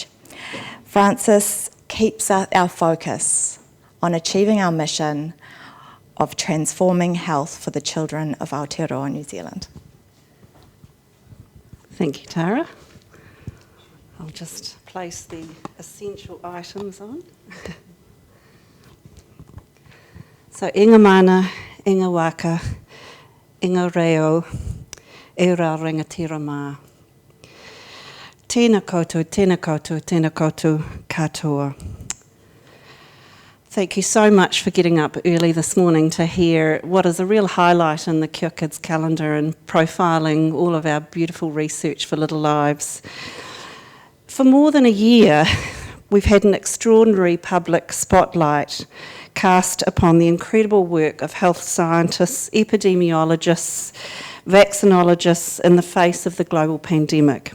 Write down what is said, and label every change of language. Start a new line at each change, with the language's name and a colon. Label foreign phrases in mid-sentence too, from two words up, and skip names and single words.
English: Francis keeps our focus on achieving our mission of transforming health for the children of Aotearoa, New Zealand. Thank you, Tara. I'll just place the essential items on. So,
Māori: inga mana, inga waka, inga reo, e rā rangatira mā. Tēnā koutou, tēnā koutou, tēnā koutou katoa.
English: Thank you so much for getting up early this morning to hear what is a real highlight in the Cure Kids calendar and profiling all of our beautiful research for little lives. For more than a year, we've had an extraordinary public spotlight cast upon the incredible work of health scientists, epidemiologists, vaccinologists in the face of the global pandemic.